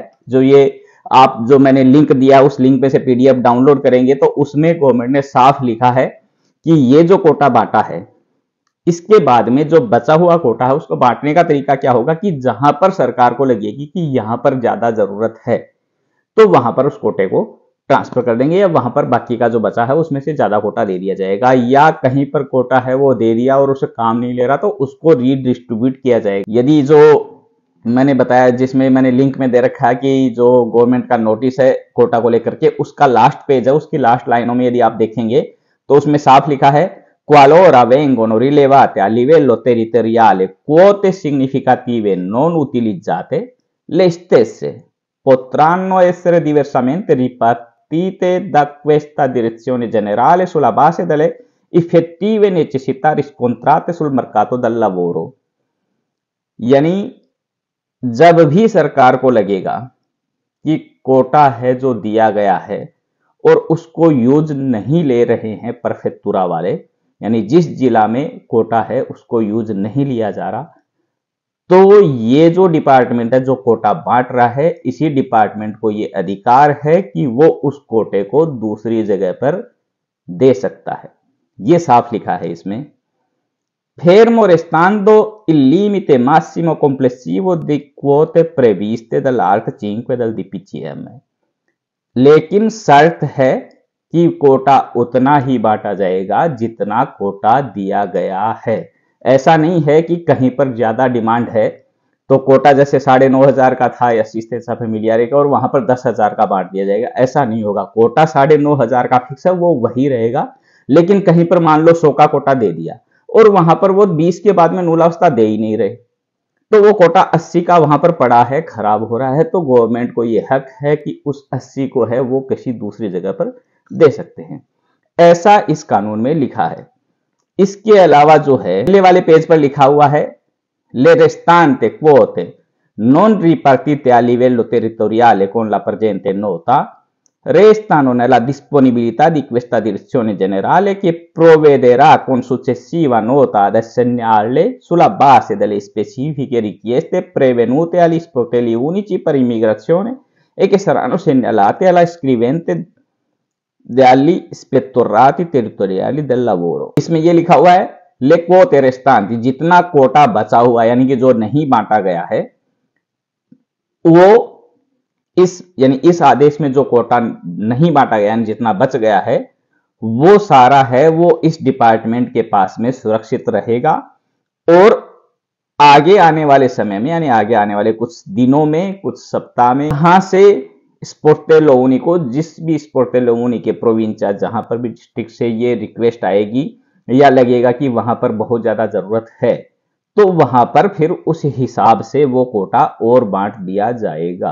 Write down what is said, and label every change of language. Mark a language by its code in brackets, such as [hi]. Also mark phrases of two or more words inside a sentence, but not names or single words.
[hi] जो ये आप जो मैंने लिंक दिया उस लिंक पे से [en] PDF download [hi] करेंगे तो उसमें गवर्नमेंट ने साफ लिखा है कि ये जो कोटा बांटा है इसके बाद में जो बचा हुआ कोटा है उसको बांटने का तरीका क्या होगा कि जहां पर सरकार को लगेगी कि यहां पर ज्यादा जरूरत है तो वहां पर उस कोटे को ट्रांसफर कर देंगे, या वहां पर बाकी का जो बचा है उसमें से ज्यादा कोटा दे दिया जाएगा, या कहीं पर कोटा है वो दे दिया और उसे काम नहीं ले रहा तो उसको रीडिस्ट्रीब्यूट किया जाएगा। यदि जो मैंने बताया जिसमें मैंने लिंक में दे रखा है कि जो गवर्नमेंट का नोटिस है कोटा को लेकर के, उसका [en] last page [hi] है, उसकी [en] last lines [hi] में यदि आप देखेंगे तो उसमें साफ लिखा है [it] qualora vengono rilevate a livello territoriale quote significative non utilizzate, le stesse potranno essere diversamente ripartite da questa direzione generale sulla base delle effettive necessità riscontrate sul mercato del lavoro। [hi] यानी जब भी सरकार को लगेगा कि कोटा है जो दिया गया है और उसको यूज नहीं ले रहे हैं परफेक्टुरा वाले, यानी जिस जिला में कोटा है उसको यूज नहीं लिया जा रहा, तो ये जो डिपार्टमेंट है जो कोटा बांट रहा है, इसी डिपार्टमेंट को ये अधिकार है कि वो उस कोटे को दूसरी जगह पर दे सकता है। ये साफ लिखा है इसमें। [it] Fermo restando il limite massimo complessivo di quote previste dall'art 5 del DPCM, [hi] लेकिन शर्त है कि कोटा उतना ही बांटा जाएगा जितना कोटा दिया गया है। ऐसा नहीं है कि कहीं पर ज्यादा डिमांड है तो कोटा जैसे 9,500 का था असिस्टेंस फैमिलियारे का और वहां पर 10,000 का बांट दिया जाएगा, ऐसा नहीं होगा। कोटा 9,500 का फिक्स है, वो वही रहेगा। लेकिन कहीं पर मान लो 100 का कोटा दे दिया और वहां पर वो 20 के बाद में मूलावस्था दे ही नहीं रहे, तो वो कोटा 80 का वहां पर पड़ा है, खराब हो रहा है, तो गवर्नमेंट को ये हक है कि उस 80 को है वो किसी दूसरी जगह पर दे सकते हैं। ऐसा इस कानून में लिखा है। इसके अलावा जो है पहले वाले पेज पर लिखा हुआ है [it] le restante quote non ripartite a livello territoriale con la presente nota restano nella disponibilità di questa direzione generale che provvederà con successiva nota ad assegnarle sulla base delle specifiche richieste prevenute agli sportelli unici per immigrazione e che saranno segnalate alla scrivente dagli ispettorati territoriali del lavoro। [hi] इसमें ये लिखा हुआ है [it] le quote restanti, [hi] जितना कोटा बचा हुआ यानी कि जो नहीं बांटा गया है वो इस आदेश में जो कोटा नहीं बांटा गया, जितना बच गया है वो सारा है वो इस डिपार्टमेंट के पास में सुरक्षित रहेगा और आगे आने वाले समय में, यानी आगे आने वाले कुछ दिनों में, कुछ सप्ताह में, यहां से [it] sportello unico, [hi] जिस भी [it] sportello unico [hi] के प्रोविंचा, जहां पर भी डिस्ट्रिक्ट से ये रिक्वेस्ट आएगी या लगेगा कि वहां पर बहुत ज्यादा जरूरत है, तो वहां पर फिर उस हिसाब से वो कोटा और बांट दिया जाएगा।